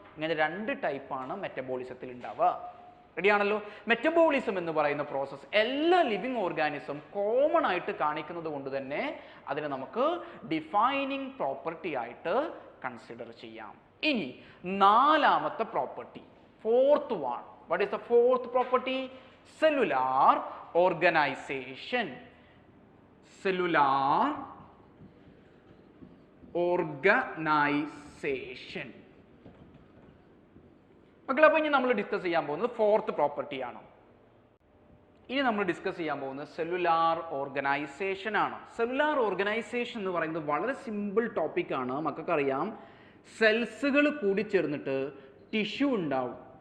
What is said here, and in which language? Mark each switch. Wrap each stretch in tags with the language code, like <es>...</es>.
<ml>ഇങ്ങനെ 2 ടൈപ്പാണ് മെറ്റബോളിസത്തിൽ ഉണ്ടാവുക. റെഡിയാണല്ലോ. മെറ്റബോളിസം എന്ന് പറയുന്ന പ്രോസസ്സ് എല്ലാ ലിവിങ് ഓർഗാനിസം കോമൺ ആയിട്ട് കാണിക്കുന്നത് കൊണ്ട് തന്നെ അതിനെ നമുക്ക് ഡിഫൈനിങ് പ്രോപ്പർട്ടി ആയിട്ട് കൺസിഡർ ചെയ്യാം. ഇനി 4ാമത്തെ property,</ml> <en>4th one. What is the 4th property? Cellular organization. Cellular organization.</en> <ml>മക്കളെ, അപ്പോൾ ഇനി നമ്മൾ ഡിസ്കസ് ചെയ്യാൻ പോകുന്നത് 4th പ്രോപ്പർട്ടിയാണ്. ഇനി നമ്മൾ ഡിസ്കസ് ചെയ്യാൻ പോകുന്നത് സെല്ലുലാർ ഓർഗനൈസേഷൻ ആണ്. സെല്ലുലാർ ഓർഗനൈസേഷൻ എന്ന് പറയുന്നത് വളരെ സിമ്പിൾ ടോപ്പിക്കാണ്. മക്കൾക്കറിയാം, സെൽസുകൾ കൂടിച്ചേർന്നിട്ട് ടിഷ്യൂ ഉണ്ടാവും.</ml>